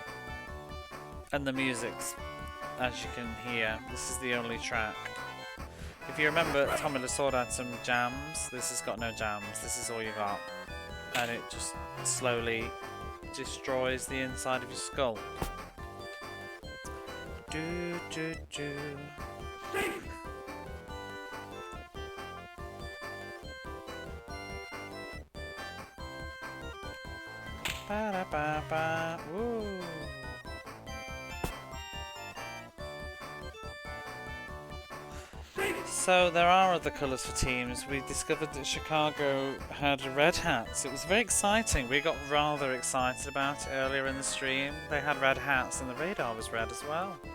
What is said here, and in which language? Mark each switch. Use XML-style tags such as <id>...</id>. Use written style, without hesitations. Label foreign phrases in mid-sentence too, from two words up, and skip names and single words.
<en>And the music's, as you can hear, this is the only track. If you remember, Tommy Lasorda had some jams. This has got no jams. This is all you got. And it just slowly destroys the inside of your skull. Do do do. Ba da ba ba. Woo. So there are other colours for teams. We discovered that Chicago had red hats. It was very exciting. We got rather excited about it earlier in the stream. They had red hats and the radar was red as well.</en>